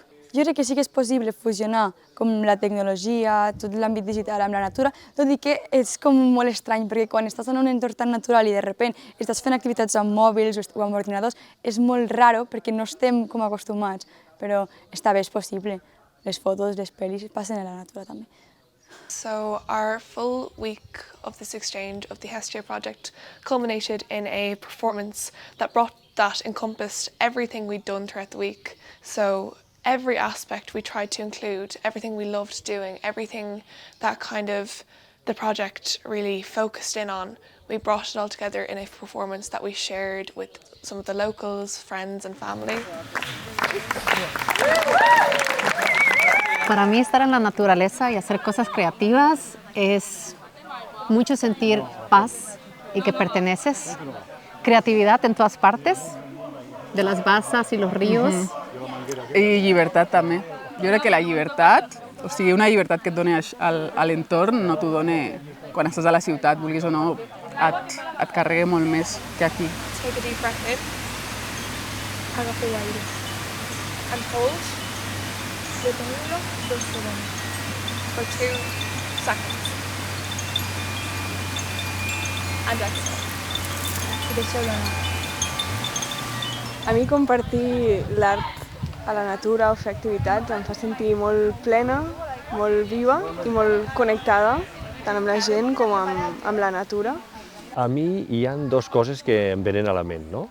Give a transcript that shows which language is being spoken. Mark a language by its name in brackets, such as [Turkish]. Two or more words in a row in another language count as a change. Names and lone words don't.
[Catalan] Jo crec que sí que és possible fusionar com la tecnologia, tot l'àmbit digital amb la natura, tot i que és com molt estrany perquè quan estàs en un entorn tan natural i de sobte estàs fent activitats amb mòbils o amb ordinadors és molt raro perquè no estem com acostumats, però està bé, és possible. Les fotos, les pel·lis passen a la natura també. [English] So our full week of this exchange of the Hestia project culminated in a performance that encompassed everything we'd done throughout the week. So every aspect we tried to include, everything we loved doing, everything that kind of the project really focused in on, we brought it all together in a performance that we shared with some of the locals, friends and family. [Spanish] Para mí estar en la naturaleza y hacer cosas creativas es mucho sentir paz y que perteneces. Creatividad en todas partes, de las basas y los ríos. [Catalan] I llibertat també. Jo crec que la llibertat, o sigui, una llibertat que et dona a l'entorn, no t'ho dona quan estàs a la ciutat, vulguis o no, et carrega molt més que aquí. [English] Take a deep breath in. [Catalan] Agafa l'aire. [English] And hold. [Spanish] Reténlo 2 segundos. [English] For 2 seconds. And exhale. [Catalan] I deixeu-lo anar. A mi compartir l'art a la natura o fer activitats em fa sentir molt plena, molt viva i molt connectada, tant amb la gent com amb la natura. A mi hi ha 2 coses que em venen a la ment, no?